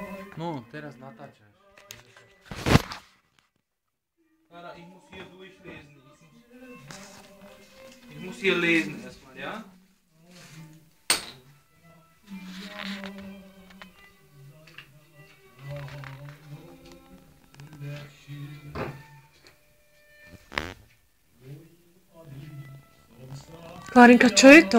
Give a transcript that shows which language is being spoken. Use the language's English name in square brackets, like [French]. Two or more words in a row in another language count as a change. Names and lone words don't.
[Slovak] No, teraz natáčaš. [German] Klara, ich muss hier durchlesen. Ich muss hier lesen erstmal, ja? [Slovak] Klárinka, čo je to?